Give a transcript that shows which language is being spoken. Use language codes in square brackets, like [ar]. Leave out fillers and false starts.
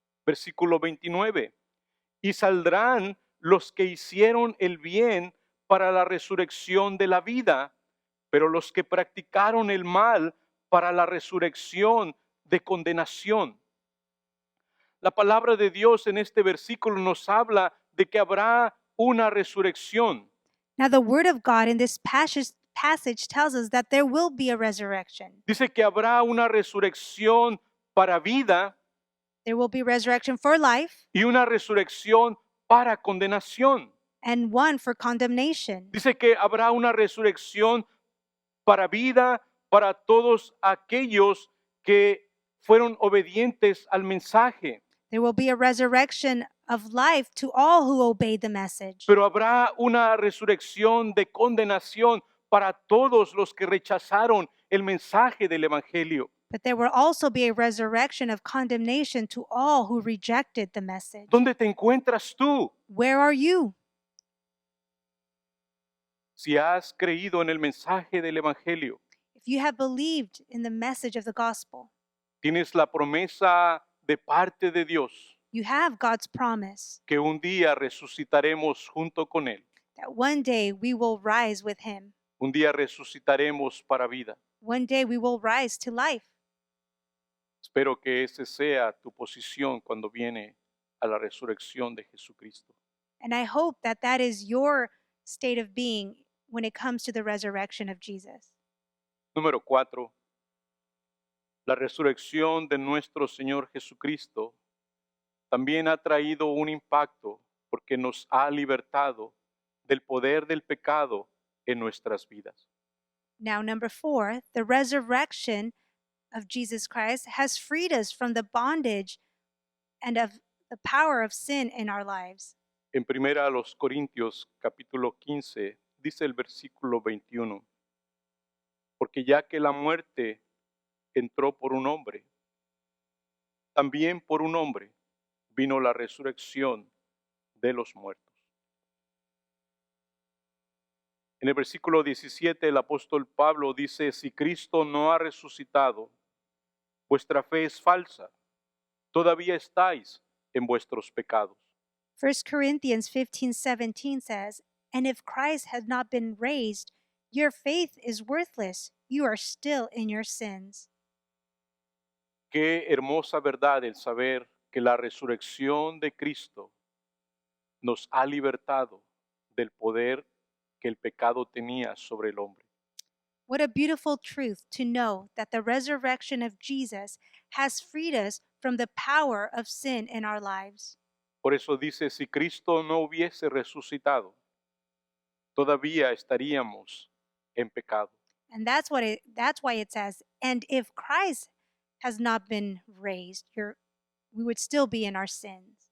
[es] Versículo 29, y saldrán los que hicieron el bien para la resurrección de la vida, pero los que practicaron el mal para la resurrección de condenación. La palabra de Dios en este versículo nos habla de que habrá una resurrección. [en] Now, the word of God in this passage tells us that there will be a resurrection. [es] Dice que habrá una resurrección para vida [en] There will be resurrection for life [es] y una resurrección para condenación. [en] and one for condemnation. [es] Dice que habrá una resurrección para vida para todos aquellos que fueron obedientes al mensaje. [en] There will be a resurrection of life to all who obeyed the message. [es] Pero habrá una resurrección de condenación para todos los que rechazaron el mensaje del Evangelio. [en] But there will also be a resurrection of condemnation to all who rejected the message. [es] ¿Dónde te encuentras tú? [en] Where are you? [es] Si has creído en el mensaje del Evangelio, [en] If you have believed in the message of the gospel, [es] tienes la promesa de parte de Dios [en] you have God's promise [es] que un día resucitaremos junto con Él. [en] that one day we will rise with him. [es] Un día resucitaremos para vida. [en] One day we will rise to life. [es] Espero que esa sea tu posición cuando viene a la resurrección de Jesucristo. [en] And I hope that that is your state of being when it comes to the resurrection of Jesus. [es] Número 4. La resurrección de nuestro Señor Jesucristo también ha traído un impacto porque nos ha libertado del poder del pecado en nuestras vidas. [en] Now, number 4, the resurrection of Jesus Christ has freed us from the bondage and of the power of sin in our lives. [es] En primera a los Corintios capítulo 15 dice el versículo 21, porque ya que la muerte entró por un hombre, también por un hombre vino la resurrección de los muertos. En el versículo 17 el apóstol Pablo dice, si Cristo no ha resucitado, vuestra fe es falsa, todavía estáis en vuestros pecados. [en] 1 Corinthians 15:17 says, "And if Christ had not been raised, your faith is worthless. You are still in your sins." [es] Qué hermosa verdad el saber que la resurrección de Cristo nos ha libertado del poder que el pecado tenía sobre el hombre. [en] What a beautiful truth to know that the resurrection of Jesus has freed us from the power of sin in our lives. [es] Por eso dice, si Cristo no hubiese resucitado, todavía estaríamos en pecado. [en] And that's why it says, "And if Christ has not been raised, we would still be in our sins."